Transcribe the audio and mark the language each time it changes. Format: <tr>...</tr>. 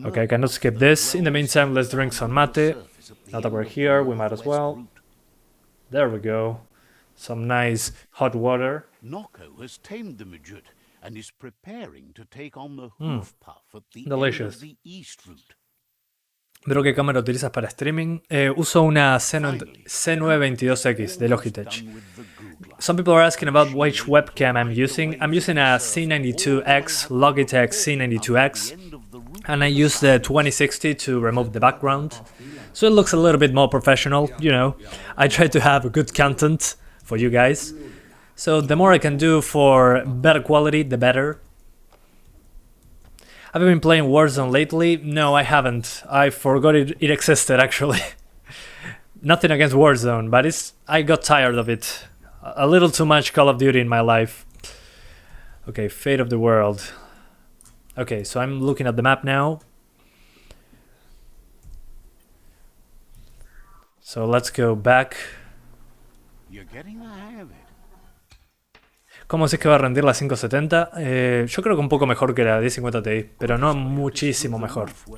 <en>Okay, I cannot skip this. In the meantime, let's drink some mate. Now that we're here, we might as well. There we go. some nice hot water. Nocco has tamed the midget and is preparing to take on the hoof puff at the end Delicious. of the east route.</en> <es>Veo qué cámara utilizas para streaming. Uso una C922X de Logitech.</es> <en>Some people are asking about which webcam I'm using. I'm using a C92X, Logitech C92X, and I use the 2060 to remove the background. So it looks a little bit more professional, you know. I try to have good content for you guys. So the more I can do for better quality, the better. Have you been playing Warzone lately? No, I haven't. I forgot it existed, actually. Nothing against Warzone, but I got tired of it. A little too much Call of Duty in my life. Okay, Fate of the World. Okay, so I'm looking at the map now. So let's go back. You're getting the hang of it.</en> <es>¿Cómo es que va a rendir la 570? Yo creo que un poco mejor que la 1050 Ti, pero no muchísimo mejor.</es>